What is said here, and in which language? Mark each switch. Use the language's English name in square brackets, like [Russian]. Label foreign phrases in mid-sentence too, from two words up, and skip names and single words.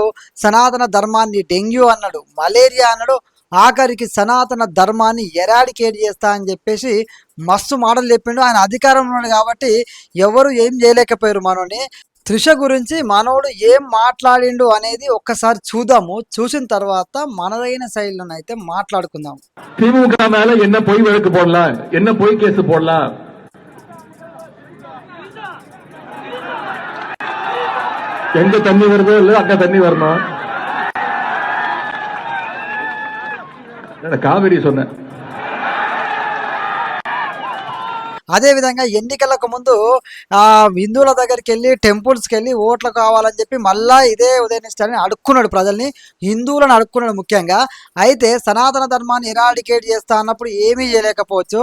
[Telugu] సనాతన ధర్మాన్ని డెంగ్యూ అన్నాడు, మలేరియా అన్నాడు, ఆఖరికి సనాతన ధర్మాన్ని ఎరాడికేట్ చేస్తా అని చెప్పేసి మస్తు మాటలు చెప్పిండు. ఆయన అధికారంలో ఉన్నాడు కాబట్టి ఎవరు ఏం చేయలేకపోయారు మనోని. త్రిష గురించి మనోడు ఏం మాట్లాడిండు అనేది ఒక్కసారి చూద్దాము. చూసిన తర్వాత మనదైన శైలిలోనైతే మాట్లాడుకుందాం. [Tamil] திமுக மேல என்ன பொய் வழக்கு போடலாம், என்ன பொய் கேஸ் போடலாம், எங்க தண்ணி வருதோ இல்ல அங்க தண்ணி வரணும். காவிரி சொன்ன [Telugu] అదేవిధంగా ఎన్నికలకు ముందు హిందువుల దగ్గరికి వెళ్ళి టెంపుల్స్కి వెళ్ళి ఓట్లు కావాలని చెప్పి మళ్ళా ఇదే ఉదయనిధి స్టాలిన్ అడుక్కున్నాడు, ప్రజల్ని హిందువులను అడుక్కున్నాడు ముఖ్యంగా. అయితే సనాతన ధర్మాన్ని ఎరాడికేట్ చేస్తా అన్నప్పుడు ఏమీ చేయలేకపోవచ్చు.